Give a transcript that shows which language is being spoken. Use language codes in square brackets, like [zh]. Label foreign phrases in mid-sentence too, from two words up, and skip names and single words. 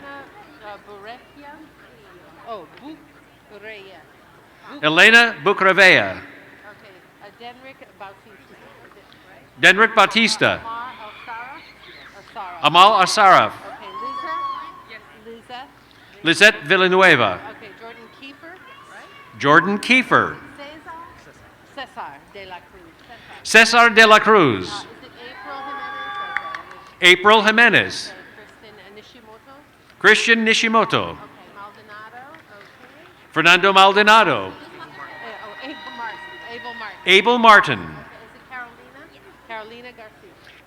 [en] Elena Burekia. Elena Bucravea. Okay, Denrick Bautista. Denrick Bautista. Asara. Amal Asaraf. Okay, Liza. Lisette Villanueva. Okay, Jordan Kiefer. Right? Jordan Kiefer. Cesar de la Cruz. Cesar de la Cruz. Is it April Jimenez. Okay, Christian Nishimoto. Okay, Maldonado. Okay. Fernando Maldonado. Abel Martin. Abel Martin. Okay, is it Carolina? Carolina Garcia.